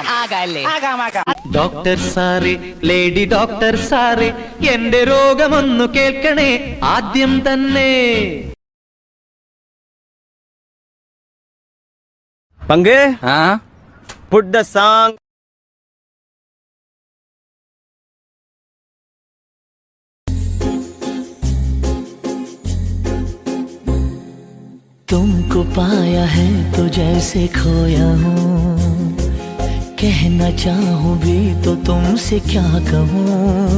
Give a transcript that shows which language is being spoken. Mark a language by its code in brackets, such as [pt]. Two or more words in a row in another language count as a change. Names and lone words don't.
[ml] ആകാല്ലേ? ആകാം. ഡോക്ടർ സാറേ, ലേഡി ഡോക്ടർ സാറേ, എന്റെ രോഗമൊന്നു കേൾക്കണേ ആദ്യം തന്നെ. പങ്ക് പുട്ട് ദ സോങ്. [hi] तुमको पाया है तो जैसे खोया हूँ, कहना चाहूँ भी तो तुमसे क्या कहूँ.